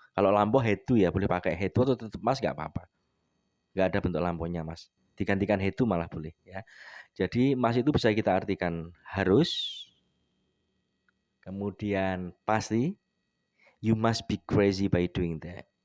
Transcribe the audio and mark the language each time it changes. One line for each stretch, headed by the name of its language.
Indonesian: Kalau lampu had to ya boleh pakai had to atau tetap must nggak apa-apa. Nggak ada bentuk lampunya mas. Digantikan had to malah boleh ya. Jadi must itu bisa kita artikan harus, kemudian pasti.
English: You must be crazy by doing that.